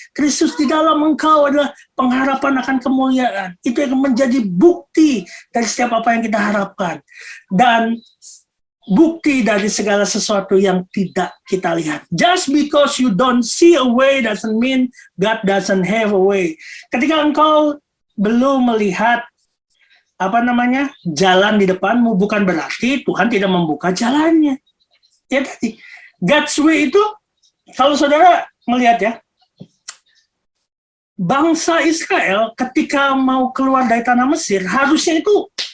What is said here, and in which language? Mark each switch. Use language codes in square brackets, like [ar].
[id] Kristus di dalam engkau adalah pengharapan akan kemuliaan. Itu yang menjadi bukti dari setiap apa yang kita harapkan. Dan bukti dari segala sesuatu yang tidak kita lihat. [en] Just because you don't see a way doesn't mean God doesn't have a way. [id] Ketika engkau belum melihat jalan di depanmu, bukan berarti Tuhan tidak membuka jalannya. Ya tadi, [en] God's way [id] itu, kalau saudara melihat ya, bangsa Israel ketika mau keluar dari tanah Mesir, harusnya itu